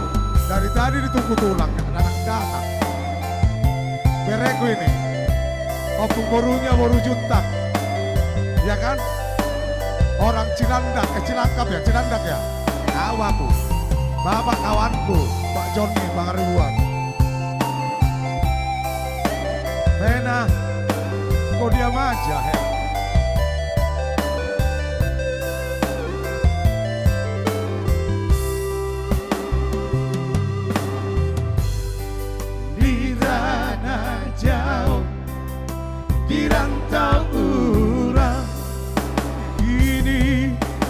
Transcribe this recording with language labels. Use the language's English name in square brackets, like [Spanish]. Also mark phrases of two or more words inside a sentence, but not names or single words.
[Indonesian] Dari tadi ditunggu tulangnya, anak datang. Bereku ini, opung borunya boru juntak, ya kan? Orang Cilandak, Cilangkap ya, Cilandak ya. Tahu aku, bapak kawanku, Pak Johnny, Bang Ribuan. Pena, kok diam aja, he? [Minangkabau] Jauh di rantau urang, kini